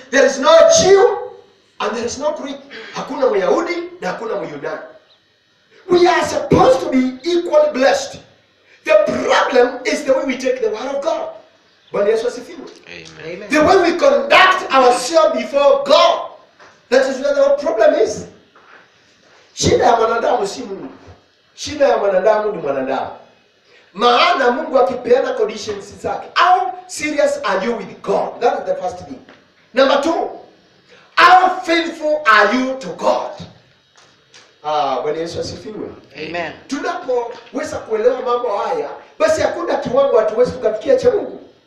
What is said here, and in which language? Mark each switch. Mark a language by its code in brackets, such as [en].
[en] There is no Jew and there is no Greek. [sw] Hakuna Myahudi na hakuna Myunani. [en] We are supposed to be equally blessed. The problem is the way we take the word of God. [sw] Bwana Yesu asifiwe. Amen. [en] The way we conduct ourselves before God. That is where the problem is. [sw] Shida ya mwanadamu si Mungu. Shida ya mwanadamu ni mwanadamu. Maana Mungu akipeana conditions zake. [en] How serious are you with God? That is the first thing. Number 2, how faithful are you to God? [sw] Bwana Yesu asifiwe. Amen. Tunapoweza kuelewa mambo haya, basi hakuna kiwango hatuwezi tukafikia cha Mungu.